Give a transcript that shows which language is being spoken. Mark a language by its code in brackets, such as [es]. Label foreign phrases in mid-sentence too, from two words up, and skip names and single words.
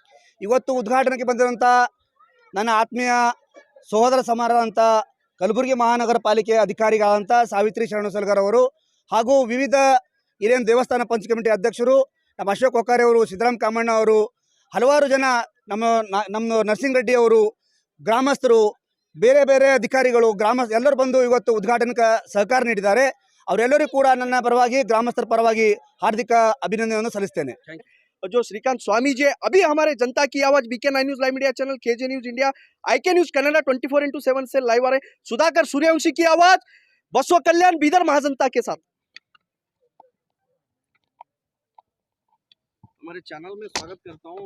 [kn] ಇವತ್ತು ಉದ್ಘಾಟನೆಗೆ ಬಂದಿರುವಂಥ ನನ್ನ ಆತ್ಮೀಯ ಸಹೋದರ ಸಮಾನರಾದಂಥ ಕಲಬುರಗಿ ಮಹಾನಗರ ಪಾಲಿಕೆಯ ಅಧಿಕಾರಿಗಳಾದಂಥ ಸಾವಿತ್ರಿ ಶರಣು ಸಲಗರ್ ಅವರು ಹಾಗೂ ವಿವಿಧ ಹಿರಿಯ ದೇವಸ್ಥಾನ ಪಂಚ ಕಮಿಟಿ ಅಧ್ಯಕ್ಷರು, ನಮ್ಮ ಅಶೋಕ್ ವಕಾರೆ ಅವರು, ಸಿದ್ದರಾಮ್ ಕಾಮಣ್ಣ ಅವರು, ಹಲವಾರು ಜನ, ನಮ್ಮ ನರಸಿಂಗ್ ರೆಡ್ಡಿ ಅವರು, ಗ್ರಾಮಸ್ಥರು, ಬೇರೆ ಬೇರೆ ಅಧಿಕಾರಿಗಳು, ಎಲ್ಲರೂ ಬಂದು ಇವತ್ತು ಉದ್ಘಾಟನೆಗೆ ಸಹಕಾರ ನೀಡಿದ್ದಾರೆ। ಅವರೆಲ್ಲರಿಗೂ ಕೂಡ ನನ್ನ ಪರವಾಗಿ, ಗ್ರಾಮಸ್ಥರ ಪರವಾಗಿ ಹಾರ್ದಿಕ ಅಭಿನಂದನೆಯನ್ನು ಸಲ್ಲಿಸ್ತೇನೆ। [hi] जो श्रीकांत स्वामी जी अभी हमारे जनता की आवाज बीके 9 न्यूज [en] live media channel [hi] केजे न्यूज इंडिया आईके न्यूज कनाडा 24x7 से लाइव आ रहे हैं। सुधाकर सूर्यवंशी की आवाज बसव कल्याण बीदर महाजनता के साथ। हमारे चैनल में स्वागत करता हूं।